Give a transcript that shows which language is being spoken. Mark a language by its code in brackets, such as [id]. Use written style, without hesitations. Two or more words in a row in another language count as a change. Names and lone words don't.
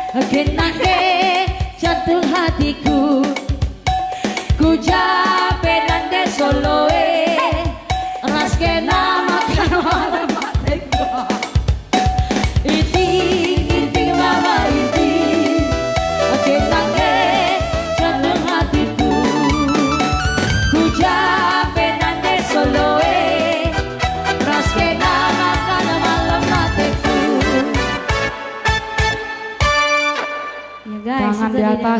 [btx] kenake [id] jantung hatiku [btx] ku jape nande soloe ras kena [id] makan malam [btx] mateku iti mama iti kenake [id] jantung hatiku [btx] ku jape nande soloe ras kena [id] makan malam [btx] mateku. [id] Ya guys, Tangan di atas.